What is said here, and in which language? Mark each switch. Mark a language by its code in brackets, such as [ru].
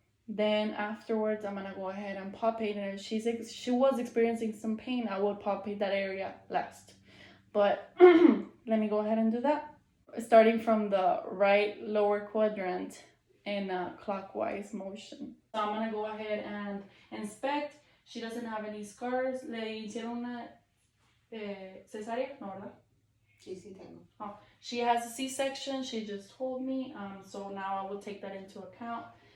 [en] Then afterwards, I'm gonna go ahead and palpate, and if she was experiencing some pain, I would palpate that area last. But let me go ahead and do that. Starting from the right lower quadrant in a clockwise motion. So I'm gonna go ahead and inspect. She doesn't have any scars. [es] ¿Le hicieron una cesárea? No, ¿verdad? Sí, sí tengo. [en] Oh, she has a C-section. She just told me. So now I will take that into account.